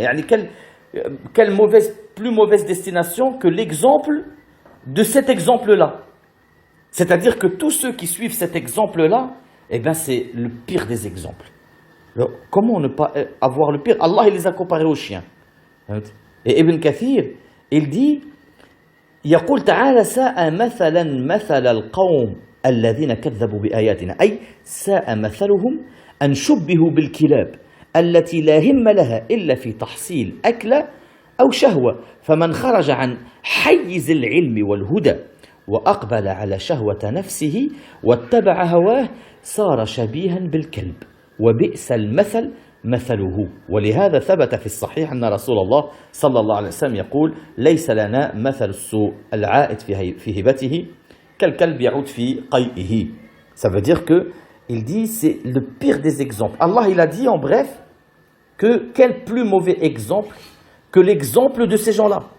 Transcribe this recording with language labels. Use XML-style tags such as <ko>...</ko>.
<fr>Yani quelle plus mauvaise destination que l'exemple de cet exemple-là. C'est-à-dire que tous ceux qui suivent cet exemple-là, eh bien c'est le pire des exemples. Alors, comment ne pas avoir le pire? Allah, il les a comparés aux chiens. Et Ibn Kathir, il dit</fr> <ar>يقول تعالى ساء مثلا مثل القوم الذين كذبوا بآياتنا أي ساء مثلهم أن شبهوا بالكلاب التي لا هم لها إلا في تحصيل أكلة أو شهوة فمن خرج عن حيز العلم والهدى وأقبل على شهوة نفسه واتبع هواه صار شبيها بالكلب وبئس المثل مثله ولهذا ثبت في الصحيح أن رسول الله صلى الله عليه وسلم يقول ليس لنا مثل السوء العائد في هبته كالكلب يعود في قيئه.</ar> <fr>Ça veut dire que il dit c'est le pire des exemples. Allah il a dit en bref que quel plus mauvais exemple que l'exemple de ces gens-là.</fr>